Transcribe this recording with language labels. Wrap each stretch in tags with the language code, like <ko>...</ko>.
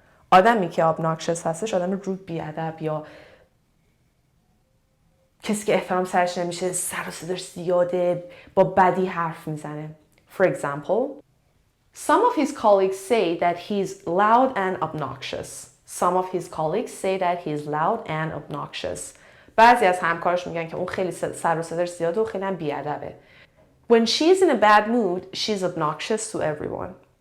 <fa>آدمی که obnoxious هستش آدم رود، بیادب یا کسی که احترام سرش نمیشه، سر و صداش زیاده، با بدی حرف میزنه.</fa> <en>For example, some of his colleagues say that he's loud and obnoxious.</en> <fa>بعضی از همکارش میگن که اون خیلی سر و صداش زیاده و خیلی هم بیادبه.</fa> <en>When she's in a bad mood, she's obnoxious to everyone.</en>